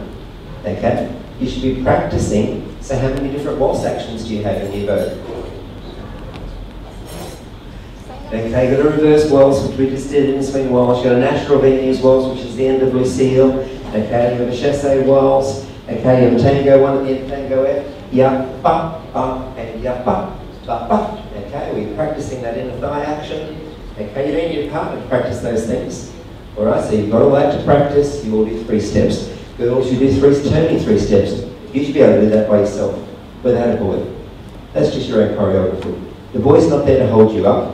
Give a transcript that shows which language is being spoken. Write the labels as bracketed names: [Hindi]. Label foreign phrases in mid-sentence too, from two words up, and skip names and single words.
[English] Okay, you should be practicing. So how many different waltz actions do you have in Nouveau? Okay, you've got a reverse waltz, which we just did in swing waltz. You've got a natural Viennese waltz, which is the end of Lucille. Okay, you have a chassé waltz. Okay, you have a tango one at the end, tango F. Ya, ba, ba, and ya, ba, ba, ba. Okay, we're practicing that inner thigh action. Okay, you don't need a partner to practice those things. Alright, so you've got all that to practice. You all do 3 steps. Girls, you do turning 3 steps. You should be able to do that by yourself, without a boy. That's just your own choreography. The boy's not there to hold you up.